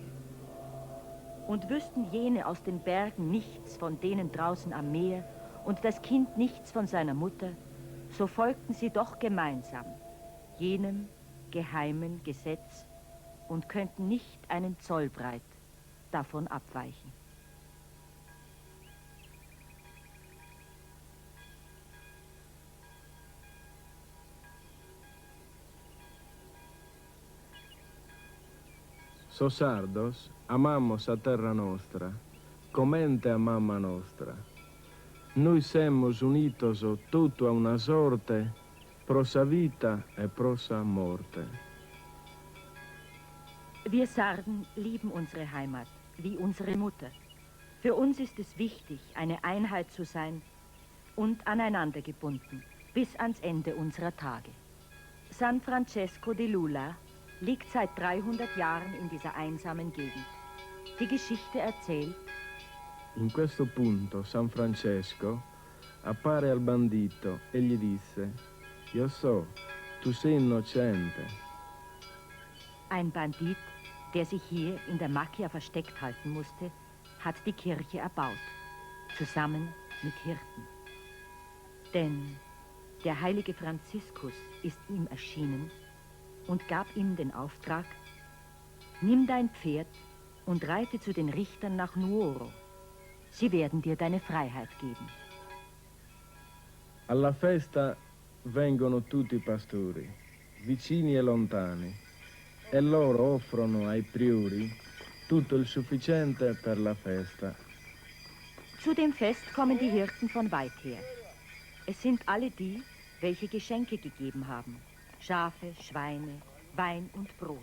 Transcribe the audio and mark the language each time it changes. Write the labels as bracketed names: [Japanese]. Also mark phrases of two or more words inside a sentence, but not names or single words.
[German] Und wüssten jene aus den Bergen nichts von denen draußen am Meer und das Kind nichts von seiner Mutter, so folgten sie doch gemeinsam jenem geheimen Gesetz und könnten nicht einen Zollbreit davon abweichen. [Sardinian] So sardos, amamos a terra nostra, comente a mamma nostra. Noi semos unitos tutto a una sorte, prosa vita e prosa morte. [German] Wir Sarden lieben unsere Heimat, wie unsere Mutter. Für uns ist es wichtig, eine Einheit zu sein und aneinander gebunden, bis ans Ende unserer Tage. San Francesco di Lula liegt seit 300 Jahren in dieser einsamen Gegend. Die Geschichte erzählt: [Italian] In questo punto San Francesco appare al bandito e gli disse: Io so, tu sei innocente. [German] Ein Bandit, der sich hier in der Macchia versteckt halten musste, hat die Kirche erbaut, zusammen mit Hirten. Denn der heilige Franziskus ist ihm erschienen und gab ihm den Auftrag: Nimm dein Pferd und reite zu den Richtern nach Nuoro. Sie werden dir deine Freiheit geben. [Italian] Alla festa vengono tutti i pastori, vicini e lontani, e loro offrono ai priori tutto il sufficiente per la festa. [German] Zu dem Fest kommen die Hirten von weit her. Es sind alle die, welche Geschenke gegeben haben: Schafe, Schweine, Wein und Brot.